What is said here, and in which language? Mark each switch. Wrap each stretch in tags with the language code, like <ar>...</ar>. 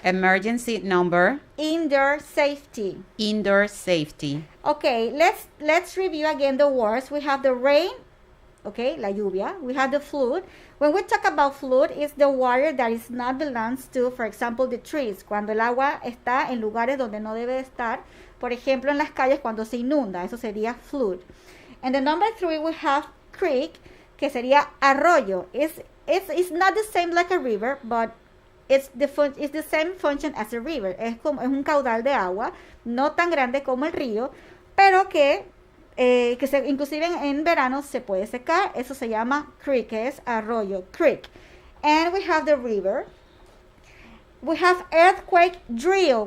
<en>Emergency number. indoor safety. Indoor safety. Okay, let's review again the words. We have the rain, okay,</en> <es>la lluvia.</es> <en>We have the flood. When we talk about flood, it's the water that is not belongs to, for example, the trees.</en> <es>Cuando el agua está en lugares donde no debe estar. Por ejemplo, en las calles cuando se inunda. Eso sería</es> <en>flood. And the number 3, we have creek,</en> <es>que sería arroyo.</es> <en>It's not the same like a river, but it's the same function as a river.</en> <es>Es un caudal de agua, no tan grande como el río, pero que inclusive en verano se puede secar. Eso se llama creek, que es arroyo, creek.</es> <en>And we have the river. We have earthquake drill.</en>